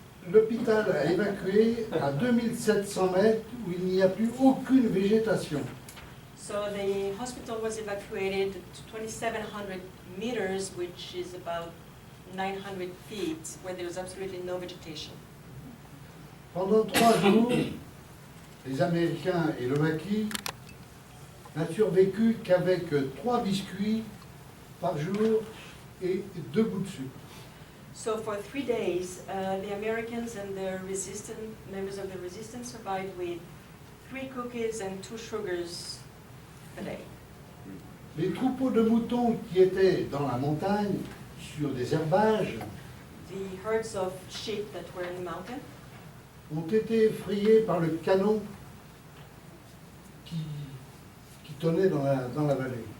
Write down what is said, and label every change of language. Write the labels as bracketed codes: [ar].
[fr] L'hôpital a évacué à 2700 mètres où il n'y a plus aucune végétation. [en] So the hospital was evacuated to 2,700 meters, which is about 900 feet, where there was absolutely no vegetation. [fr] Pendant 3 jours, les Américains et le maquis n'a survécu qu'avec 3 biscuits par jour et 2 bouts de sucre. [en] So for 3 days, the Americans and the members of the resistance survived with 3 cookies and 2 sugars a day. [fr] Les troupeaux de moutons qui étaient dans la montagne, sur des herbages, [en] The herds of sheep that were in the mountain [fr] ont été effrayés par le canon qui tonnait dans la vallée.